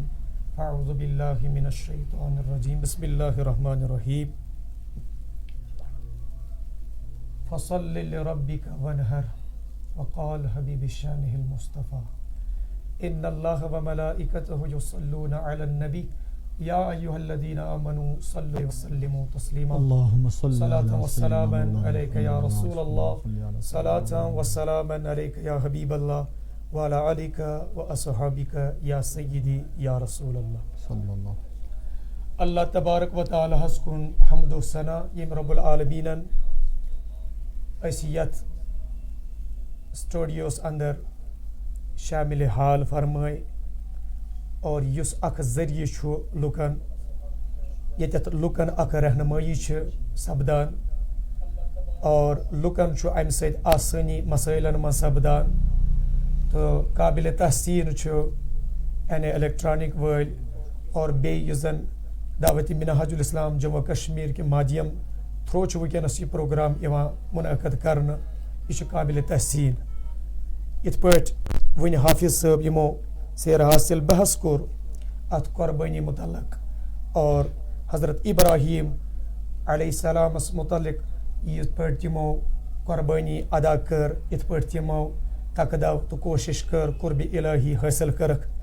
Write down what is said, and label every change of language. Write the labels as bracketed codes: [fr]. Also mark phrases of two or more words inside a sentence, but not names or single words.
[ar] اعوذ باللہ من الشیطان الرجیم. بسم اللہ الرحمن الرحیم. فصل لربک وانحر وقال حبیب شانہ المصطفیٰ ان اللہ وملائکتہ یصلون علی النبی یا ایھا الذین آمنوا صلوا وسلموا تسلیما. اللهم صل صلاة على وسلاما سيدنا علیک یا رسول اللہ, صلاة وسلاما علیک یا حبیب اللہ وعلی آلک واصحابک یا سیدی یا رسول اللہ. صلی اللہ. اللہ تبارک و تعالی [ks] ہس کن حمد و ثنا یم [ar] رب العالمین [ks] یت سٹوڈیوس اندر شامل حال فرمائے, اور اس اخ ذریعہ چھُ لُکن یتھ لُکن اخ رہنمائی چھِ سپدان, اور لُکن چھُ امہِ سۭتۍ آسٲنی مسائلن منٛز سپدان. تو قابل تحسین چھُ این اے الیکٹرانک وٲلۍ اور بیٚیہِ یُس زن دعوت منہاج الاسلام جموں کشمیر کے مادھیم تھرو چھُ وٕنکٮ۪نس یہ پروگرام یِوان منعقد کرنہٕ, یہ چھُ قابل تحسین. یِتھ پٲٹھۍ وٕنہِ حافظ صٲب یِمو سیر حاصل بحث کوٚر اتھ قربٲنی متعلق اور حضرت ابراہیم علیہ السلامس متعلق یِتھ پٲٹھۍ تِمو قربٲنی ادا کٔر, یِتھ پٲٹھۍ تِمو تقدو تہٕ کوشش کٔر قربِ الہی حٲصل کٔرٕکھ.